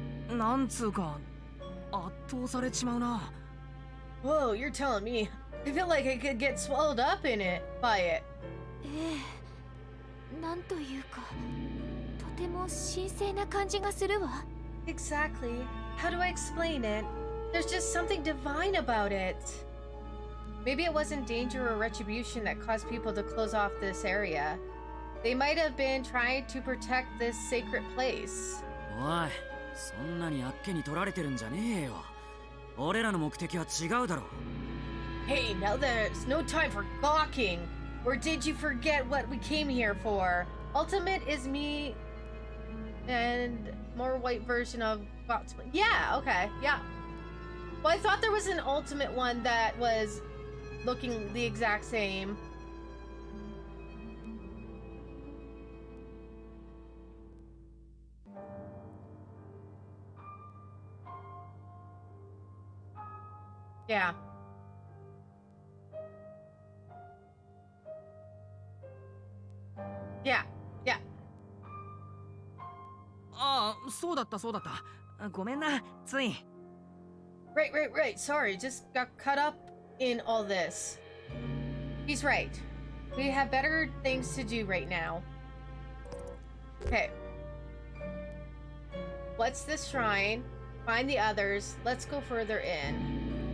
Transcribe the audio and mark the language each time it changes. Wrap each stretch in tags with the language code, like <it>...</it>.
<ja>なんつうか圧倒されちまうな。</ja> <en>Whoa, you're telling me. I feel like I could get swallowed up in it by it.</en> <ja>ええ、なんというか、とても神聖な感じがするわ。</ja> <en>Exactly. How do I explain it? There's just something divine about it. Maybe it wasn't danger or retribution that caused people to close off this area. They might have been trying to protect this sacred place.</en> <ja>おい、そんなにあっけに取られてるんじゃねえよ。俺らの目的は違うだろう。</ja> <en>Hey, now there's no time for gawking. Or did you forget what we came here for? Ultimate is me and more white version of Gotsman. Yeah, okay, yeah. Well, I thought there was an ultimate one that was looking the exact same. Yeah. Yeah, yeah.</en> <ja>ああ、そうだったそうだった。ごめんな、つい。</ja> <en>Right. Sorry, just got caught up in all this. He's right. We have better things to do right now. Okay. What's the shrine? Find the others. Let's go further in.</en>